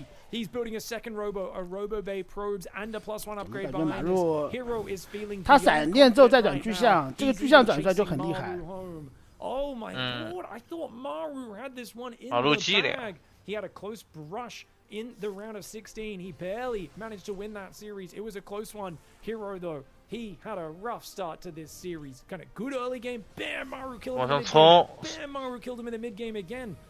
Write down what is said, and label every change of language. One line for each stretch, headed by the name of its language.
English: He's building a second robo bay probes and a +1 upgrade behind this. Hero is feeling
Chinese: 他闪电之后再转巨像，这个巨像转出来就很厉害。
English: Oh my god! I thought Maru had this one in the bag. He had a close brush in the round of 16. He barely managed to win that series. It was a close one. Hero though, he had a rough start to this series. Kind of good early game. Bam! Maru killed him in the mid game. Bam! Maru killed him in the mid game again.